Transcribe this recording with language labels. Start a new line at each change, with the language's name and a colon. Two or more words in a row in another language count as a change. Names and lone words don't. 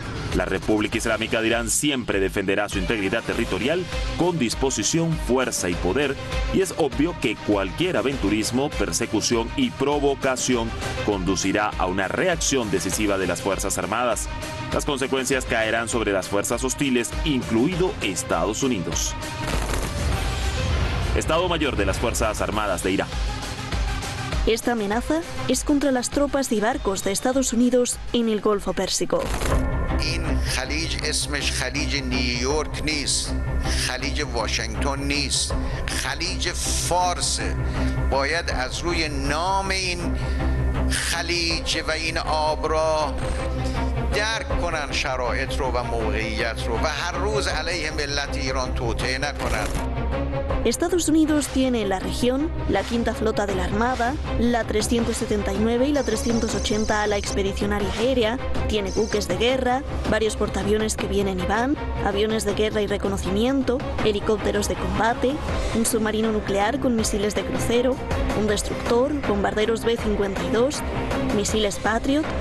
Spanish: La República Islámica de Irán siempre defenderá su integridad territorial con disposición, fuerza y poder, y es obvio que cualquier aventurismo, persecución y provocación conducirá a una reacción decisiva de las Fuerzas Armadas. Las consecuencias caerán sobre las fuerzas hostiles, incluido Estados Unidos. Estado Mayor de las Fuerzas Armadas de Irán. Esta amenaza es contra las tropas y barcos de Estados Unidos en el Golfo Pérsico.
Persian: این خلیج اسمش خلیج نیویورک نیست، خلیج واشنگتن نیست، خلیج فارس. باید از روی نام این خلیج و این آب را درک کنن شرایط رو و موقعیت رو و هر روز علیه ملت ایران توطئه نکنن.
Spanish: Estados Unidos tiene en la región la quinta flota de la Armada, la 379 y la 380 ala expedicionaria aérea, tiene buques de guerra, varios portaaviones que vienen y van, aviones de guerra y reconocimiento, helicópteros de combate, un submarino nuclear con misiles de crucero, un destructor, bombarderos B-52, misiles Patriot.